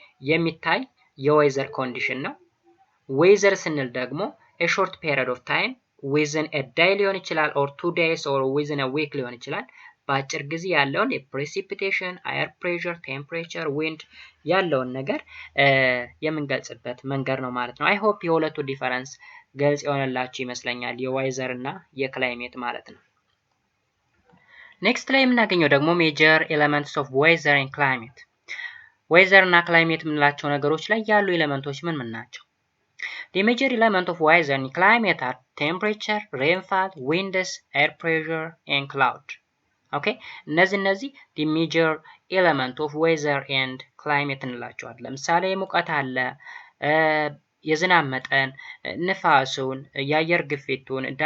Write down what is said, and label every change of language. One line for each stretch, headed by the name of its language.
Amharic: የሚታይ የዌዘር ኮንዲሽን ነው። ዌዘር ስንል ደግሞ
English: a short period of time within a day
Amharic: ሊሆን ይችላል
English: or 2 days or within a week
Amharic: ሊሆን ይችላል። በአጭር ጊዜ ያለውን የፕሬሲፒቴሽን፣ አየር ፕሬሸር፣ ቴምፕሬቸር፣ ዊንድ ያለውን ነገር የምንገልጽበት መንገድ ነው ማለት ነው። አይ ሆፕ የሁለቱ ዲፈረንስ ግልጽ የሆነላችሁ ይመስለኛል የዌዘር እና የክላይሜት ማለት ነው። ኔክስት ላይ የምናገኘው ደግሞ ሜጀር ኤሌመንትስ ኦፍ ዌዘር ኤንድ ክላይሜት። ዌዘር እና ክላይሜት የምንላቸው ነገሮች ላይ ያሉ ኤሌመንቶች ምን ናቸው?
English: The major elements of weather and climate are temperature, rainfall, winds, air pressure, and cloud. Okay?
Amharic: እነዚህ
English: the major element of weather and climate
Amharic: እንላቸዋለን። ለምሳሌ ሙቀት አለ፣ የዝናብ መጠን፣ ንፋሱን፣ የአየር ግፊቱን፣